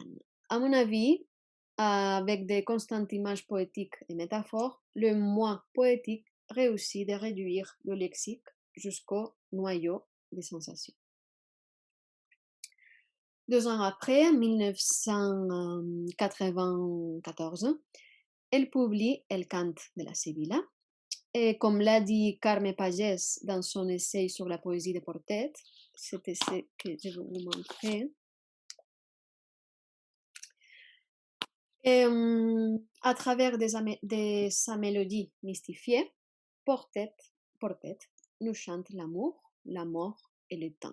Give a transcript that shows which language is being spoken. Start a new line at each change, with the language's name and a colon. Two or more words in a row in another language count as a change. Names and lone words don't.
French: À mon avis, avec des constantes images poétiques et métaphores, le moi poétique réussit de réduire le lexique jusqu'au noyau des sensations. 2 ans après, en 1994, elle publie El cant de la Sibila. Et comme l'a dit Carme Pagès dans son essai sur la poésie de Portet, cet essai que je vais vous montrer, à travers sa mélodie mystifiée, Portet nous chante l'amour, la mort et le temps.